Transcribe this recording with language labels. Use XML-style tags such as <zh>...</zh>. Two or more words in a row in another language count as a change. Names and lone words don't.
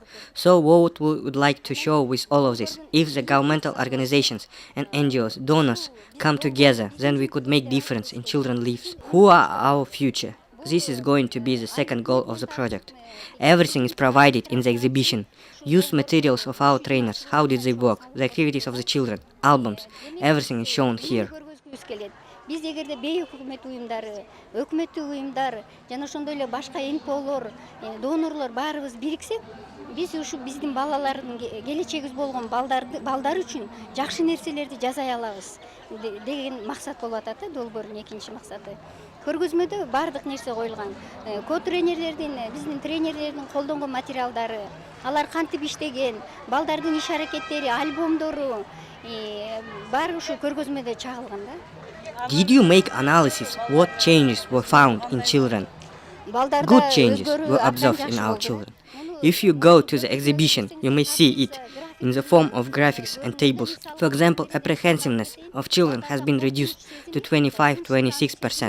<en>So what we would like to show with all of this, if the governmental organizations and NGOs, donors come together, then we could make difference in children's lives. Who are our future? This is going to be the second goal of the project. Everything is provided in the exhibition. Used materials of our trainers, how did they work, the activities of the children, albums, everything is shown here.</en> <ky>Биз эгерде бейик өкмөттүк уюмдар жана ошондой эле башка НПОлор, донорлор баарыбыз бириксек, биз ушу биздин балалардын келечегибиз болгон балдар үчүн жакшы нерселерди жасай алабыз деген максат болуп атат да долбоордун экинчи максаты. Көргөзмөдө бардык нерсе коюлган. Ко-тренерлердин, биздин тренерлердин колдонгон материалдары, алар кантип иштеген, балдардын иш аракеттери, альбомдору баары ушу көргөзмөдө чагылган да.</ky> <en>Did you make analysis what changes were found in children? Good changes were observed in our children. If you go to the exhibition, you may see it in the form of graphics and tables. For example, apprehensiveness of children has been reduced to 25-26%.</en>